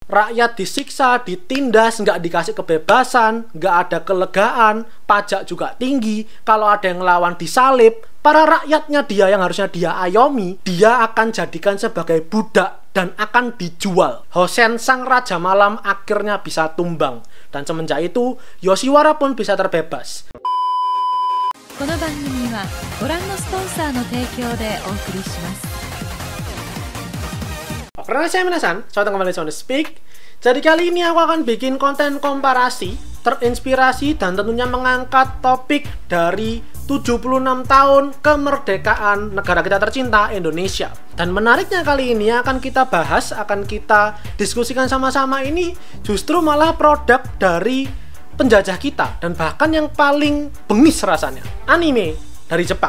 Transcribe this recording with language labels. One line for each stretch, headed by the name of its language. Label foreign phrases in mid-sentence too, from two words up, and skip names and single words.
Indonesian: Rakyat disiksa, ditindas, nggak dikasih kebebasan, nggak ada kelegaan, pajak juga tinggi, kalau ada yang ngelawan disalib. Para rakyatnya dia yang harusnya dia ayomi, dia akan jadikan sebagai budak dan akan dijual. Hosen sang Raja Malam akhirnya bisa tumbang, dan semenjak itu Yoshiwara pun bisa terbebas.
Japanese: この番組はご覧のスポンサーの提供でお送りします。
Indonesian: Oke, saya Minasan, selamat kembali di Speak. Jadi kali ini aku akan bikin konten komparasi, terinspirasi dan tentunya mengangkat topik dari 76 tahun kemerdekaan negara kita tercinta Indonesia. Dan menariknya kali ini akan kita bahas, akan kita diskusikan sama-sama ini justru malah produk dari penjajah kita, dan bahkan yang paling bengis rasanya, anime dari Jepang.